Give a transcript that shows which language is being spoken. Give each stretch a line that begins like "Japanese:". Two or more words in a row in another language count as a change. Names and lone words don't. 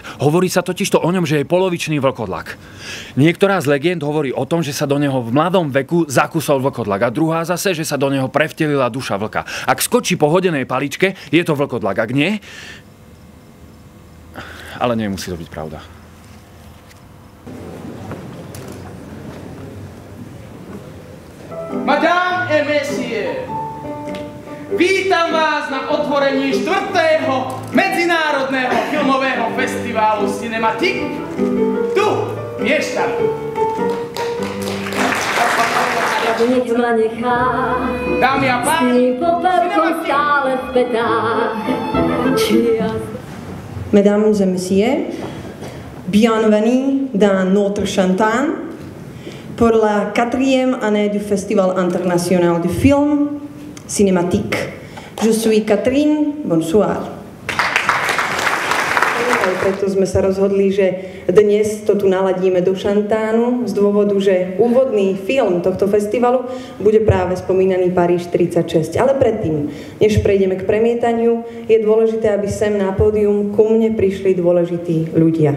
Slovak: Hovorí sa totižto o ňom, že je polovičný vlkodlak. Niektorá z legend hovorí o tom, že sa do neho v mladom veku zakusol vlkodlak a druhá zase, že sa do neho prevtelila duša vlka. Ak skočí po hodenej paličke, je to vlkodlak. Ak nie... Ale nemusí to byť pravda.
French: Madame et messieurs,
Slovak: vítam vás na otvorení 4. medzinárodného filmového festivalu Cinematique tu v Piešťanoch. Nic ma nechá, dámy a páni,
French: Mesdames et messieurs, bienvenue dans notre chantant pour la 4e année du Festival international du film Cinematique. Je suis Catherine, bonsoir.
Slovak: Preto sme sa rozhodli, že dnes to tu naladíme do šantánu z dôvodu, že úvodný film tohto festivalu bude práve spomínaný Paríž 36. Ale predtým, než prejdeme k premietaniu, je dôležité, aby sem na pódium ku mne prišli dôležití ľudia.